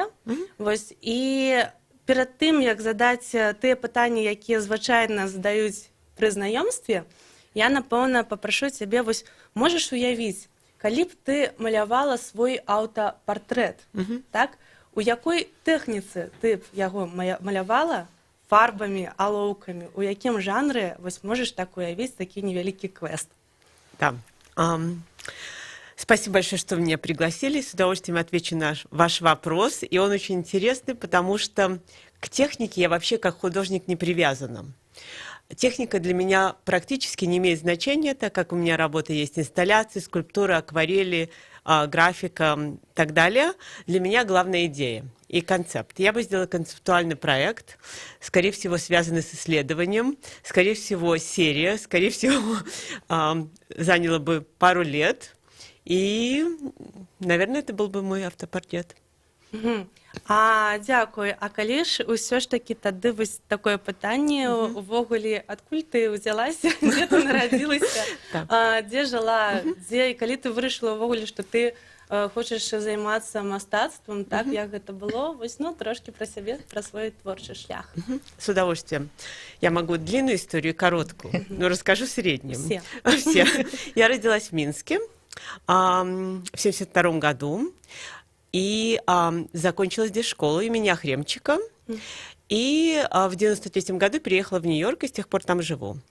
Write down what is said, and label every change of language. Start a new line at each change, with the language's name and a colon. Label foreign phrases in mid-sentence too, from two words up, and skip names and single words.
Belarusian: Вось, і перад тым, як задаць тыя пытанні, якія звычайна задаюць пры знаёмстве, я, напэўна, папрашу цябе, вось, можаш уявіць, калі б ты малявала свой аўтапартрэт, так? У якой тэхніцы ты б яго малявала? Фарбамі, алоўкамі? У якім жанры, вось, можаш так уявіць такі невялікі квест? Да.
Russian: Спасибо большое, что меня пригласили. С удовольствием отвечу на ваш вопрос. И он очень интересный, потому что к технике я вообще как художник не привязана. Техника для меня практически не имеет значения, так как у меня работа есть инсталляции, скульптуры, акварели, графика и так далее. Для меня главная идея и концепт. Я бы сделала концептуальный проект, скорее всего, связанный с исследованием, скорее всего, серия, скорее всего, заняло бы пару лет. І, наверное, это был бы мой автопортрет. Дякую.
Belarusian: А калі ж усё ж такі тады вось такое пытанне увогуле, адкуль ты ўзялася, дзе ты нарадзілася, дзе жила, дзе, і калі ты вырашыла увогуле, што ты хочаш займацца мастацтвам, так, як гэта было, вось, ну, трошки про сябе, про свой творчы шлях.
Russian: С удовольствием. Я могу длинную историю, короткую, но расскажу среднюю. Все. Я родилась в Минске в 1972 году и закончила здесь школу имени Охремчика. И в 1993 году переехала в Нью-Йорк, и с тех пор там живу.